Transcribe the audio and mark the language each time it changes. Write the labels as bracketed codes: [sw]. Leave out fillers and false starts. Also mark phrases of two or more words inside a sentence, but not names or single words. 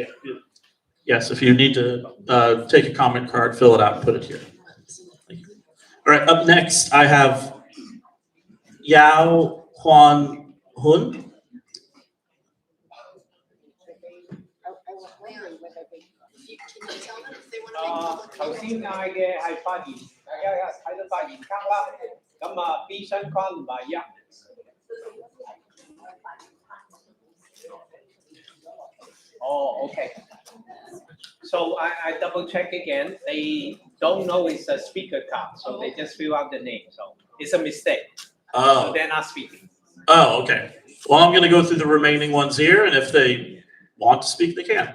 [en] Yes, if you need to take a comment card, fill it out and put it here. Thank you. All right, up next, I have Yao Huan Hun. Can you tell them if they want to make public [yue] 頭 [en] comment? [yue] 先嗌嘅係發言，大家睇到發言卡啦。咁啊，B 相關唔係一。 [en] Oh, okay. So I double check again. They don't know it's a speaker card, so they just fill out the name. So it's a mistake. So Oh, they're not speaking. oh, okay. Well, I'm gonna go through the remaining ones here, and if they want to speak, they can.